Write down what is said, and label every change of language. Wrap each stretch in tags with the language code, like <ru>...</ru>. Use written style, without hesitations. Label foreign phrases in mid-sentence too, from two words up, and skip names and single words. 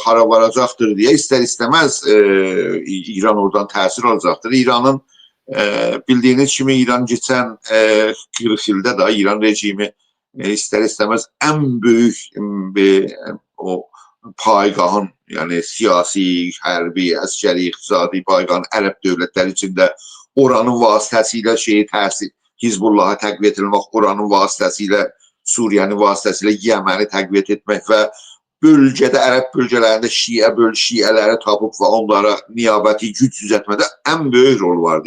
<tr>Hara varacaktır diye ister istemez İran oradan tesir alacaktır. İran'ın bildiğiniz kimi İran geçen 40 yılda da İran rejimi ister istemez en</tr> <az>büyük o paygahın, yani siyasi, hərbi, askeri, iqtisadi paygahın Ərəb dövlətləri içində oranın vasitəsilə Hizbullah'a təqviyə edilmək, oranın vasitəsilə Suriye'nin vasitəsilə Yemeni təqviyə etmək və bölgədə, Ərəb bölgələrində şiələri tapıb və onlara niyabəti güc düzəltmədə ən böyük rol vardı.</az>